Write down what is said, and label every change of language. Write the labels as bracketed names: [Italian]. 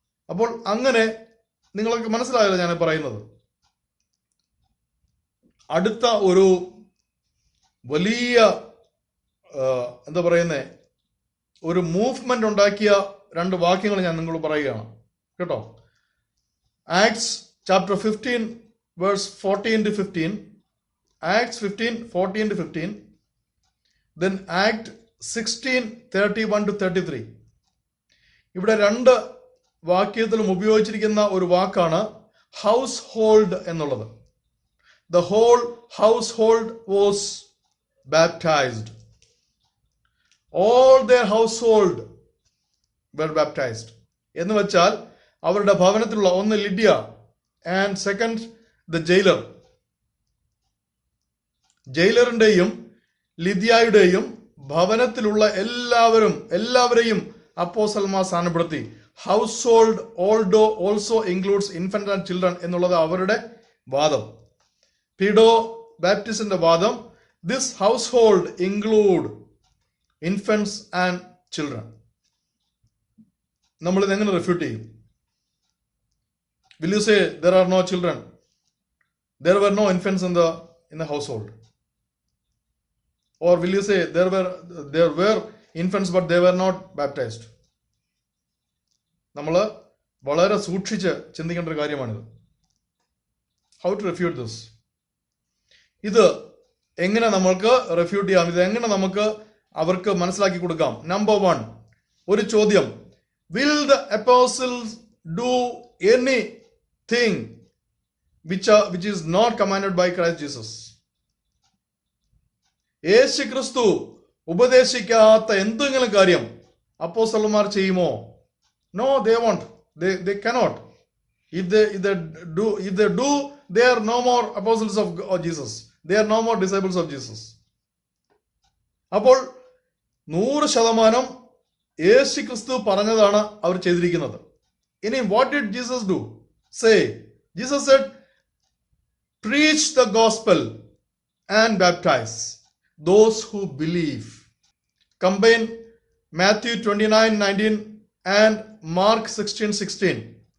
[Malayalam] അപ്പോൾ അങ്ങനെ നിങ്ങൾക്ക് മനസ്സിലായല്ലോ ഞാൻ പറയുന്നത്. അടുത്ത ഒരു വലിയ എന്താ പറയുന്നേ, ഒരു മൂവ്മെന്റ് ഉണ്ടാക്കിയ രണ്ട് വാക്യങ്ങൾ ഞാൻ നിങ്ങളോട് പറയുകയാണ് കേട്ടോ. [English] Acts chapter 15 verse 14 to 15, Acts 15 14 to 15, then Act 16 31 to 33. [Malayalam] ഇവിടെ രണ്ട് വാക്യത്തിലും ഉപയോഗിച്ചിരിക്കുന്ന ഒരു വാക്കാണ് ഹൗസ് ഹോൾഡ് എന്നുള്ളത്. [English] The whole household was baptized. All their household were baptized. [Malayalam] എന്ന് വെച്ചാൽ അവരുടെ ഭവനത്തിലുള്ള ഒന്ന് Lydia [English] and second the jailer. [Malayalam] ജയിലറിന്റെയും ലിദിയായുടെയും ഭവനത്തിലുള്ള എല്ലാവരെയും അപ്പോസ്തലന്മാർ സ്ഥാനപ്പെടുത്തി. [English] household also includes infant and children [Malayalam] എന്നുള്ളത് അവരുടെ വാദം. പീഡോ ബാപ്റ്റിസ്റ്റിന്റെ വാദം, [English] This household include infants and children. [Malayalam] നമ്മൾ ഇത് എങ്ങനെ റിഫ്യൂട്ട് ചെയ്യും? [English] Will you say there are no children? There were no infants in the household? Or will you say there were infants but they were not baptized? [Malayalam] നമ്മൾ വളരെ സൂക്ഷിച്ച് ചിന്തിക്കേണ്ട ഒരു കാര്യമാണിത്. [English] How to refute this? [Malayalam] ഇത് എങ്ങനെ നമ്മൾക്ക് റെഫ്യൂട്ട് ചെയ്യാം, ഇത് എങ്ങനെ നമുക്ക് അവർക്ക് മനസ്സിലാക്കി കൊടുക്കാം? നമ്പർ 1, ഒരു ചോദ്യം. [English] Will the apostles do anything which is not commanded by Christ Jesus? [Malayalam] യേശു ക്രിസ്തു ഉപദേശിക്കാത്ത എന്തെങ്കിലും കാര്യം അപ്പോസ്തലന്മാർ ചെയ്യുമോ? [English] No, they won't. They cannot. If they do, they are no more apostles of Jesus. They are no more disciples of Jesus. [Malayalam] അപ്പോൾ 100% യേശു ക്രിസ്തു പറഞ്ഞതാണ് അവർ ചെയ്തിരിക്കുന്നത്. [English] ഇനി what did Jesus do? Say, Jesus said, preach the gospel and baptize those who believe. Combine Matthew 29:19 and Mark 16:16.